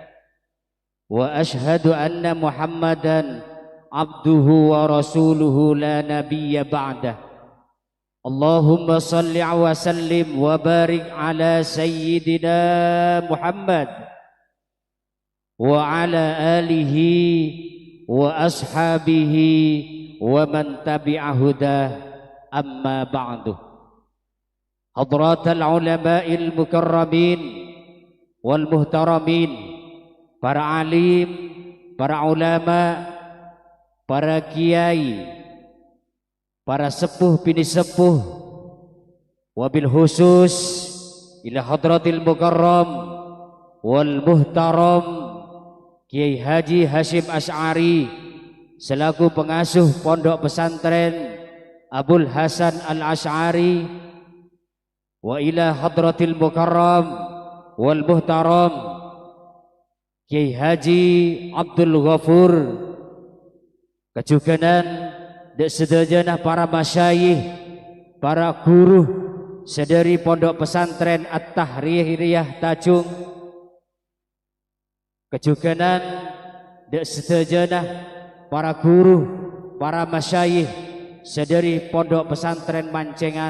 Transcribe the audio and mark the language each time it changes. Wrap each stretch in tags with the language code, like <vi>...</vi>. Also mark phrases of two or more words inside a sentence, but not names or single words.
<ar>وأشهد أن محمدا عبده ورسوله لا نبي بعده اللهم صل وسلم وبارك على سيدنا محمد وعلى آله وأصحابه ومن تبع هداه أما بعد. حضرات العلماء المكرمين والمحترمين,</ar> <mad>para alim, para ulama, para kiai, para sepuh bini</mad> <ar>sepuh, وبالخصوص إلى حضرة المكرم والمحترم Kiai Haji Hashim Asy'ari</ar> <id>selaku pengasuh</id> <ar>Pondok Pesantren Abul Hasan Al-Asy'ari, وإلى حضرة المكرم والمحترم Kiai Haji Abdul Ghafur,</ar> <mad>kejuganan dek sedajanah para masyayikh, para guru sedari Pondok Pesantren At-Tahririyah Tajung, kejuganan dek sedajanah para guru, para masyayikh sedari Pondok Pesantren Mancengan,</mad>